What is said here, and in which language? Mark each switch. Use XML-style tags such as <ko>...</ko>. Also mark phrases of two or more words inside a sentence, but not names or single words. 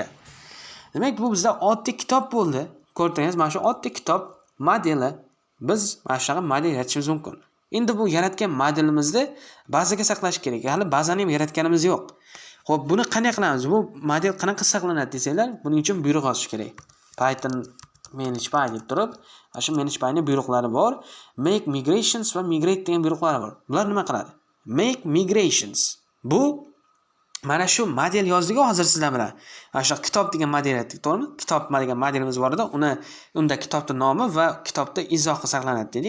<uz>Demak, bu bizda oddiy kitob bo'ldi. Ko'rdingiz, mana shu oddiy kitob modeli biz mana shunaqa model yaratishimiz mumkin. Endi bu yaratgan modelimizni bazaga saqlash kerak. Hali bazani ham yaratganimiz yo'q. Xo'p, buni qanday qilamiz? Bu model qanaqa saqlanadi desanglar, buning uchun buyruq yozish kerak. Python manage_by deb turib, mana shu manage_byning buyruqlari bor.</uz> <en>Make migrations</en> <uz>va migrate degan buyruqlari bor. Bular nima qiladi?</uz> <en>Make migrations.</en> <uz>Bu mana shu model yozdik hozir sizlar bilan. Mana shu kitob degan model yaratdik, to'g'rimi? Kitob degan modelimiz bor edi. Unda kitobning nomi va kitobda izohi saqlanadi dedik.</uz>